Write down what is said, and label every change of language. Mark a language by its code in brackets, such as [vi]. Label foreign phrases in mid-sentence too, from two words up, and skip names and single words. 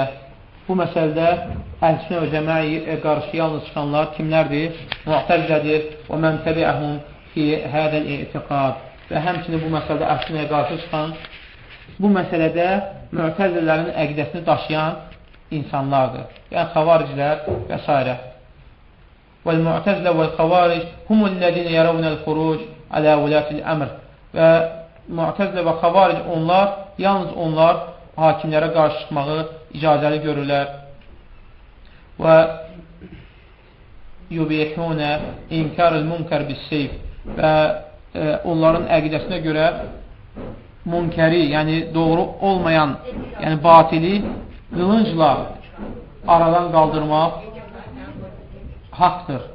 [az] Bu məsələdə əhl-i sünnə və cəmaəyə qarşı yalnız çıxanlar kimlərdir? [ar] Mu'təzilədir ومن تبعهم في هذا الاعتقاد. [az] və həmçinin bu məsələdə əksinəyə qarşı çıxan, bu məsələdə müətəzililərin əqidəsini daşıyan insanlardır. Yəni, xavariclər və s. [ar] وَالْمُعْتَزِلَةُ وَالْخَوَارِجُ هُمُ الَّذِينَ يَرَوْنَ الْخُرُوجَ عَلَى وُلَاةِ الْأَمْرِ [az] Və müətəzilə və xavaric onlar, yalnız onlar hakimlərə qarşı çıxmağı icazəli görürlər. Və [ar] يبيحون إنكار المنكر بالسيف [az] və onların əqidəsinə görə münkəri, yəni doğru olmayan, yəni batili qılıncla aradan qaldırmaq haqdır.